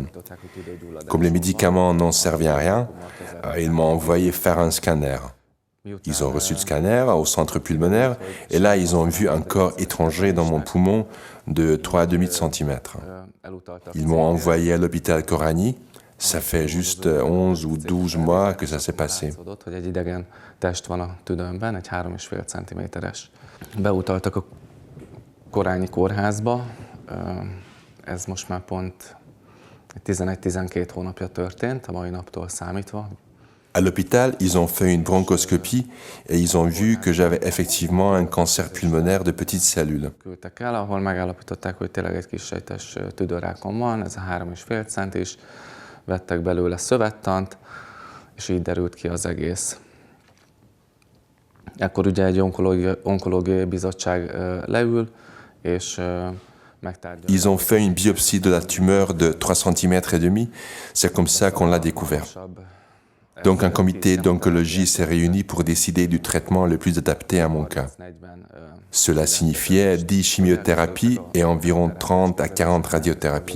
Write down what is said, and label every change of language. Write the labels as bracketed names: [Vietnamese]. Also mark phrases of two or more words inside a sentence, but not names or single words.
[French] Comme les médicaments n'ont servi à rien, ils m'ont envoyé faire un scanner. Ils ont reçu le scanner au centre pulmonaire et là, ils ont vu un corps étranger dans mon poumon de 3,5 cm. Ils m'ont envoyé à l'hôpital Korányi. Ça fait juste 11 ou 12 mois que ça s'est passé. [Hungarian] Beutaltak a Korányi kórházba. Ez most már pont 11-12 hónapja történt, a mai naptól számítva. [French] À l'hôpital, ils ont fait une bronchoscopie et ils ont vu que j'avais effectivement un cancer pulmonaire de petites cellules. [Hungarian] Küldtek el, ahol megállapították, hogy tényleg egy kissejtes tüdőrákom van, ez a 3,5 centis, vettek belőle szövettant, és így derült ki az egész. Ekkor ugye egy onkológiai bizottság leül, és [French] ils ont fait une biopsie de la tumeur de 3 cm et demi, c'est comme ça qu'on l'a découvert. Donc un comité d'oncologie s'est réuni pour décider du traitement le plus adapté à mon cas. Cela signifiait 10 chimiothérapies et environ 30 à 40 radiothérapies.